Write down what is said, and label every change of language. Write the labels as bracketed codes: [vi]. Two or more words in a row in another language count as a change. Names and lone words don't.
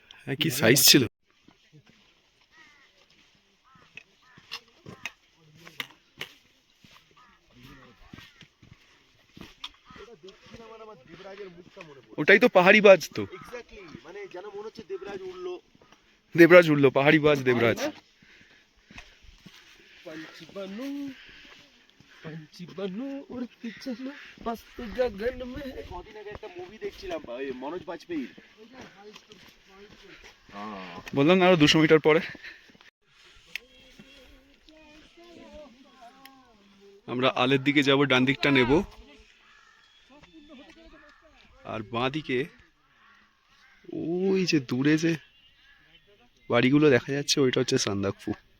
[bn] কি সাইজ ছিল। ওটাই তো পাহাড়ি বাজ তো। এক্স্যাক্টলি, মানে যেন মনে হচ্ছে দেবরাজ উঠলো। দেবরাজ উঠলো, পাহাড়ি বাজ দেবরাজ। [hi] पंछी बनू उड़ती चलो मस्त गगन में। [bn] কদিন আগে একটা মুভি দেখছিলাম, ওই মনোজ বাজপেয়ীর। বললাম না আরো 200 মিটার পরে। আমরা আলের দিকে যাব, ডান দিকটা নেব, আর বাঁ দিকে ওই যে দূরে যে বাড়িগুলো দেখা যাচ্ছে ওইটা হচ্ছে সান্দাকফু।